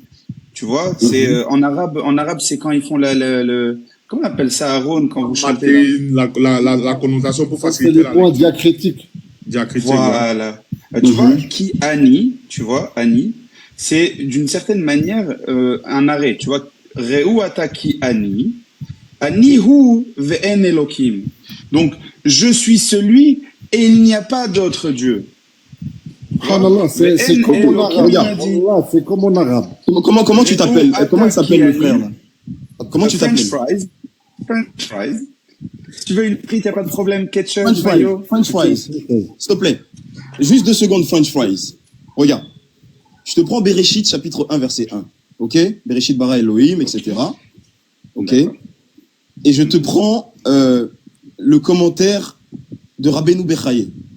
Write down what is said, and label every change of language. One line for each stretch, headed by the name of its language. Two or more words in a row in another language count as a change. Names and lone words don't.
French: Tu vois, c'est en arabe c'est quand ils font comment on appelle ça, Aaron, quand vous chantez là? la connotation pour C'est faciliter les la points diacritiques. diacritique. Voilà. Tu vois, qui ani, tu vois, ani, c'est d'une certaine manière un arrêt. Tu vois,
Hebrew: ראו עתה כי אני, אני הוא ואין אלהים.
French: Donc, je suis celui et il n'y a pas d'autre Dieu. Subhanallah, c'est comme en arabe. Regarde. Allah, c'est comme en arabe. Comment tu t'appelles? Comment il s'appelle le frère là? Comment tu t'appelles?
English: French fries.
French: Si tu veux une frite, il n'y a pas de problème. Ketchup,
English: French fries.
French: mayo.
English: French fries.
French: S'il te plaît. Juste 2 secondes,
English: French fries.
French: Regarde. Je te prends Bereshit, chapitre 1, verset 1. Ok?
Hebrew: בראשית ברא אלהים, etc.
French: Ok? Et je te prends le commentaire de Rabbeinu Bechaye.